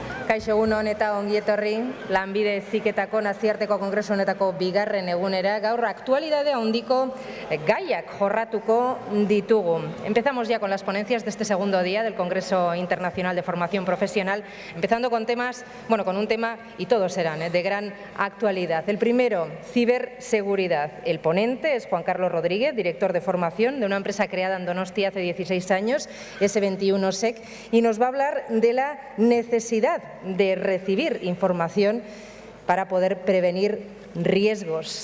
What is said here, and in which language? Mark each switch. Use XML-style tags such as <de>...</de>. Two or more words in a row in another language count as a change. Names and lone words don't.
<eu>Kaixo egun on eta ongi etorri, Lanbide Heziketako nazioarteko kongresu honetako bigarren egunera, gaur aktualidade handiko gaiak jorratuko ditugu.</eu> <es>Empezamos ya con las ponencias de este segundo día del Congreso Internacional de Formación Profesional, empezando con temas, con un tema, y todos serán de gran actualidad. El primero, ciberseguridad. El ponente es Juan Carlos Rodríguez, director de formación de una empresa creada en Donostia hace 16 años, S21SEC, y nos va a hablar de la necesidad de recibir información para poder prevenir riesgos.</es>